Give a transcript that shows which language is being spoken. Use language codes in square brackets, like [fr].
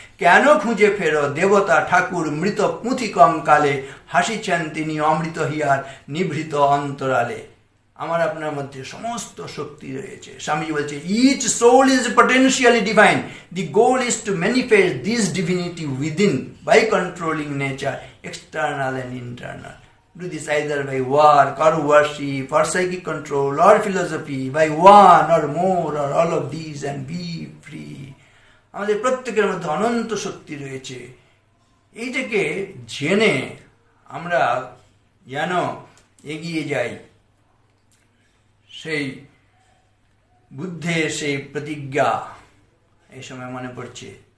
[bn] কেন খুঁজে ফেরো দেবতা ঠাকুর মৃত পুঁথি কঙ্কালে, হাসিছেন তিনি অমৃত হিয়ার নিভৃত অন্তরালে। আমার আপনার মধ্যে সমস্ত শক্তি রয়েছে। স্বামীজি বলছে, [en] Each soul is potentially divine, the goal is to manifest this divinity within by controlling nature external and internal. Do this either by work or worship or psychic control or philosophy, by one or more or all of these, and be free. [bn] আমাদের প্রত্যেকের মধ্যে অনন্ত শক্তি রয়েছে। এইটাকে জেনে আমরা যেন এগিয়ে যাই। সেই বুদ্ধের সেই প্রতিজ্ঞা এই সময় মনে পড়ছে।